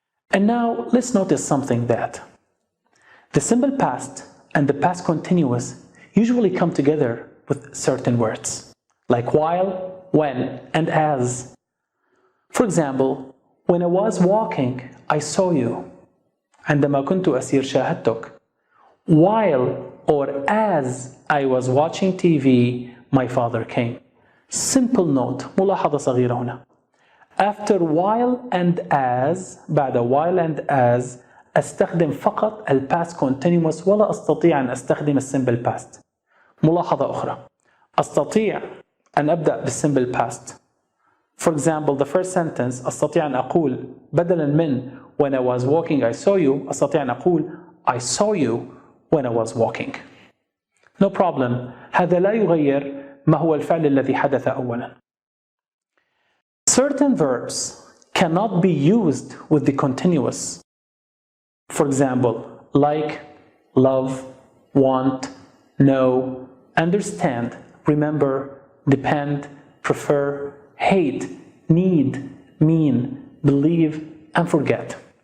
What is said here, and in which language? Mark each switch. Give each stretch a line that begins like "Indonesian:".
English: And now let's notice something that the simple past and the past continuous usually come together with certain words, like while, when, and as. For example, when I was walking, I saw you.
Arabic: عندما كنت أسير شاهدتك.
English: While or as I was watching TV, my father came.
Arabic: Simple note, ملاحظة صغيرة هنا. After while and as, بعد while and as, أستخدم فقط ال past continuous ولا أستطيع أن أستخدم الsimple past. ملاحظة أخرى. أستطيع أن أبدأ بالsimple past.
English: For example, the first sentence أستطيع أن أقول بدلا من when I was walking I saw you, أستطيع أن أقول I saw you when I was walking. No problem.
Arabic: هذا لا يغير ما هو الفعل الذي حدث أولا.
English: Certain verbs cannot be used with the continuous. For example, like, love, want, know, understand, remember, depend, prefer, hate, need, mean, believe, and forget.